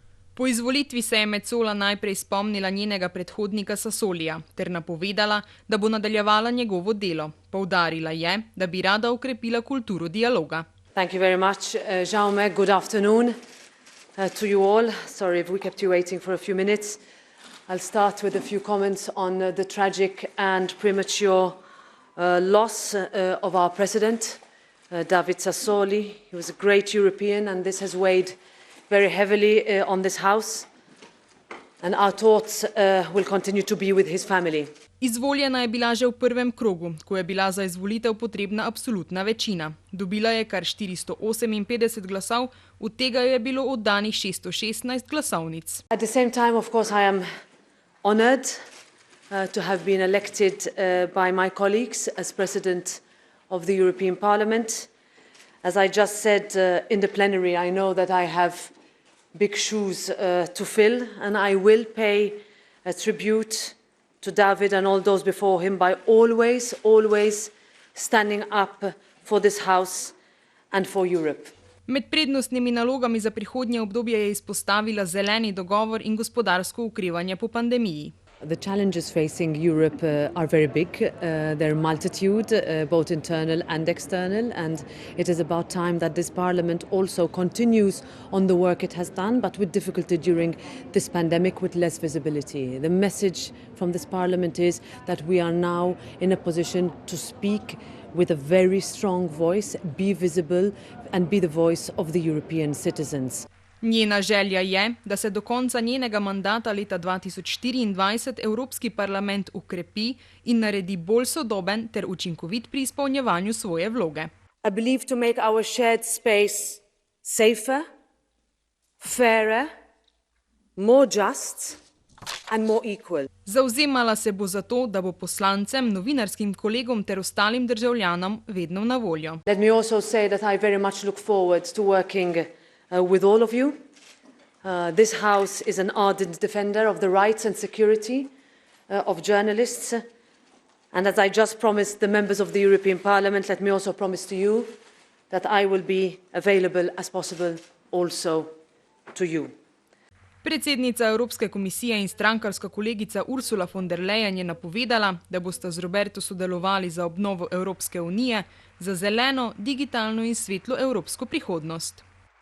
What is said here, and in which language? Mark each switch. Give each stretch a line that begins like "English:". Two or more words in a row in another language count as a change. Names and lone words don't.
Slovenian: Po izvolitvi se je Metsola najprej spomnila njenega predhodnika Sassolija ter napovedala, da bo nadaljevala njegovo delo. Poudarila je, da bi rada okrepila kulturo dialoga.
English: Thank you very much, Jaume. Good afternoon to you all. Sorry if we kept you waiting for a few minutes. I'll start with a few comments on the tragic and premature loss of our president, David Sassoli. He was a great European, and this has weighed very heavily on this House, and our thoughts will continue to be with his family.
Slovenian: Izvoljena je bila že v prvem krogu, ko je bila za izvolitev potrebna absolutna večina. Dobila je kar 458 glasov, od tega je bilo oddanih 616 glasovnic.
English: At the same time, of course, I am honored to have been elected by my colleagues as President of the European Parliament. As I just said in the plenary, I know that I have big shoes to fill, and I will pay a tribute to David and all those before him by always standing up for this House and for Europe.
Slovenian: Med prednostnimi nalogami za prihodnje obdobje je izpostavila zeleni dogovor in gospodarsko okrevanje po pandemiji.
English: The challenges facing Europe are very big. They're multitude, both internal and external, and it is about time that this Parliament also continues on the work it has done, but with difficulty during this pandemic with less visibility. The message from this Parliament is that we are now in a position to speak with a very strong voice, be visible and be the voice of the European citizens.
Slovenian: Njena želja je, da se do konca njenega mandata leta 2024 Evropski parlament ukrepi in naredi bolj sodoben ter učinkovit pri izpolnjevanju svoje vloge.
English: I believe to make our shared space safer, fairer, more just and more equal.
Slovenian: Zavzemala se bo za to, da bo poslancem, novinarskim kolegom ter ostalim državljanom vedno na voljo.
English: Let me also say that I very much look forward to working with all of you. This House is an ardent defender of the rights and security of journalists. And as I just promised the members of the European Parliament, let me also promise to you that I will be available as possible also to you.
Slovenian: Predsednica Evropske komisije in strankarska kolegica Ursula von der Leyen je napovedala, da bosta z Roberto sodelovali za obnovo Evropske unije, za zeleno, digitalno in svetlo evropsko prihodnost.